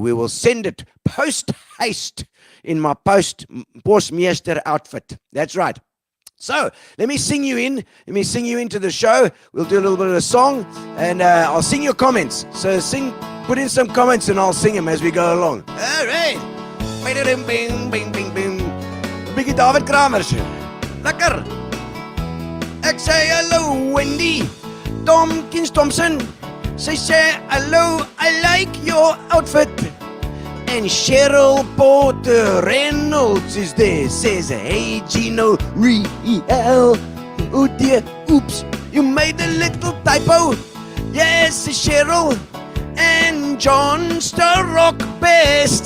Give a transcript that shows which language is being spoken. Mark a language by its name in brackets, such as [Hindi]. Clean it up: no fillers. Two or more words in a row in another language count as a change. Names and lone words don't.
[English] We will send it post haste in my postmeester outfit. That's right. So let me sing you in. Let me sing you into the show. We'll do a little bit of a song, and I'll sing your comments. So put in some comments, and I'll sing them as we go along. All right. Bing, bing, bing, bing, bing. Biggie David Kramers. Lekker. [Afrikaans] Ek sê hello, Wendy Tompkins Thompson. Sy sê [English] hello, I like your outfit. And Cheryl Porter Reynolds is there. Says, hey, Gino, real. Oh dear, oops, you made a little typo. Yes, Cheryl and John Starrock Best.